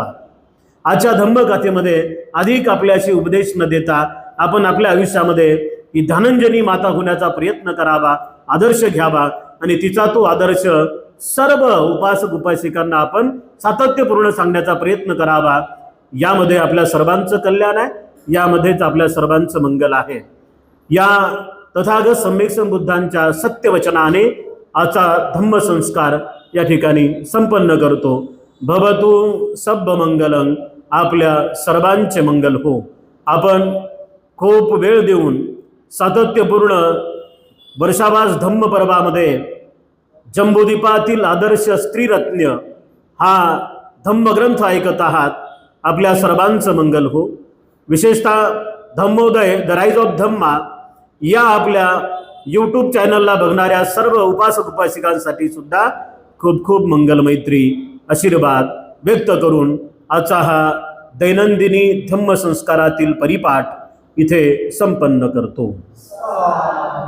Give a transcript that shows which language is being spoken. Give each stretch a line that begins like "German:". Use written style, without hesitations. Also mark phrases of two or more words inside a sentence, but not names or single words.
Marathi: आजच्या धम्मकथेमध्ये अधिक आपल्याशी उपदेश न देता आपण आपल्या आयुष्यामध्ये ही धनंजयनी माता होण्याचा प्रयत्न करावा, आदर्श घ्यावा आणि तिचा तो आदर्श सर्व उपासक उपासिकांना आपण सातत्यपूर्ण सांगण्याचा प्रयत्न करावा. यामध्ये आपल्या सर्वांचं कल्याण आहे, यामध्येच आपल्या सर्वांचं मंगल आहे. या तथागत सम्यक बुद्धांच्या सत्यवचनाने आजचा धम्मसंस्कार या ठिकाणी संपन्न करतो.
Pali: भवतु सब्ब मंगलं,
Marathi: आपल्या सर्वांचे मंगल हो. आपण खूप वेळ देऊन सातत्यपूर्ण वर्षावास धम्म पर्वामध्ये जम्बूद्वीपातील आदर्श स्त्रीरत्न हा धम्मग्रंथ ऐकत आहात. आपल्या सर्वांचं मंगल हो. विशेषतः धम्मोदय द राईज ऑफ धम्मा या आपल्या यूट्यूब चॅनलला बघणाऱ्या सर्व उपासक उपासिकांसाठी सुद्धा खूप खूप मंगल मैत्री आशीर्वाद व्यक्त करून आजचा हा दैनंदिनी धम्म संस्कारातील परिपाठ इथे संपन्न करतो.